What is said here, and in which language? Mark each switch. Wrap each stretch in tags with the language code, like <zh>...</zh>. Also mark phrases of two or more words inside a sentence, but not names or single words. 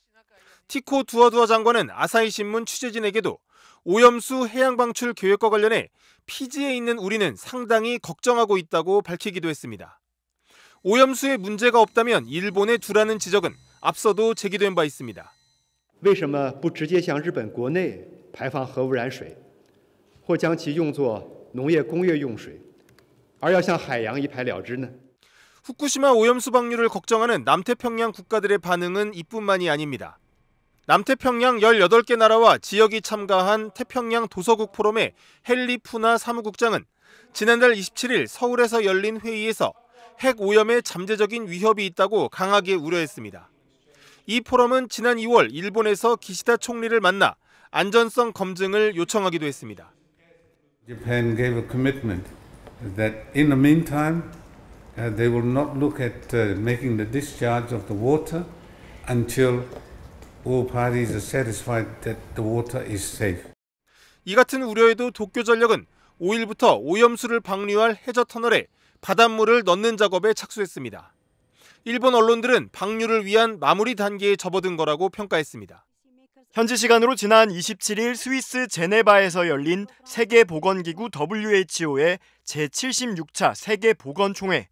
<ko>티코 두아두아 장관은 아사히 신문 취재진에게도 오염수 해양 방출 계획과 관련해 피지에 있는 우리는 상당히 걱정하고 있다고 밝히기도 했습니다. 오염수에 문제가 없다면 일본에 두라는 지적은 앞서도 제기된 바 있습니다.</ko> <zh>为什么不直接向日本国内排放核污染水，或将其用作农业工业用水，而要向海洋一排了之呢？</zh> <ko>후쿠시마 오염수 방류를 걱정하는 남태평양 국가들의 반응은 이뿐만이 아닙니다. 남태평양 18개 나라와 지역이 참가한 태평양 도서국 포럼의 헨리 푸나 사무국장은 지난달 27일 서울에서 열린 회의에서 핵 오염의 잠재적인 위협이 있다고 강하게 우려했습니다. 이 포럼은 지난 2월 일본에서 기시다 총리를 만나 안전성 검증을 요청하기도 했습니다.</ko> <en>Japan gave a commitment that in the meantime they will not look at making the discharge of the water until all parties are satisfied that the water is safe.</en> <ko>이 같은 우려에도 도쿄전력은 5일부터 오염수를 방류할 해저 터널에 바닷물을 넣는 작업에 착수했습니다. 일본 언론들은 방류를 위한 마무리 단계에 접어든 거라고 평가했습니다. 현지 시간으로 지난 27일 스위스 제네바에서 열린 세계보건기구 WHO의 제76차 세계보건총회.</ko>